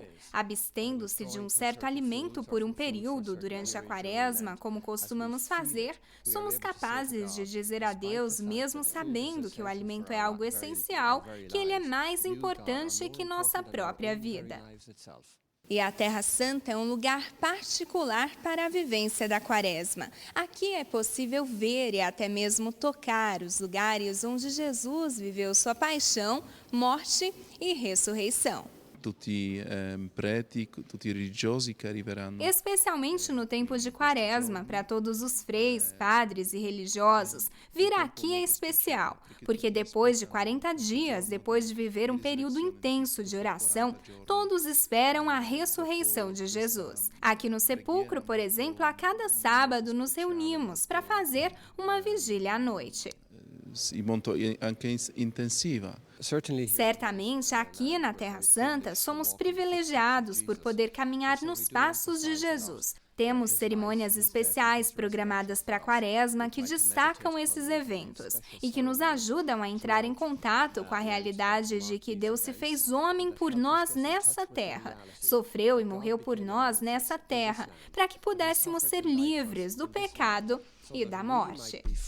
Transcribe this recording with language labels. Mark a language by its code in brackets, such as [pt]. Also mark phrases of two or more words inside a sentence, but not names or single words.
[pt] Abstendo-se de um certo alimento por um período durante a Quaresma, como costumamos fazer, somos capazes de dizer a Deus, mesmo sabendo que o alimento é algo essencial, que ele é mais importante que nossa própria vida. E a Terra Santa é um lugar particular para a vivência da Quaresma. Aqui é possível ver e até mesmo tocar os lugares onde Jesus viveu sua paixão, morte e ressurreição. [it] Tutti preti, tutti religiosi che arriveranno. [pt] Especialmente no tempo de Quaresma, para todos os freis, padres e religiosos, vir aqui é especial, porque depois de 40 dias, depois de viver um período intenso de oração, todos esperam a ressurreição de Jesus. Aqui no sepulcro, por exemplo, a cada sábado nos reunimos para fazer uma vigília à noite. [it] E molto anche intensiva. [pt] Certamente, aqui na Terra Santa, somos privilegiados por poder caminhar nos passos de Jesus. Temos cerimônias especiais programadas para a Quaresma que destacam esses eventos e que nos ajudam a entrar em contato com a realidade de que Deus se fez homem por nós nessa terra, sofreu e morreu por nós nessa terra, para que pudéssemos ser livres do pecado e da morte.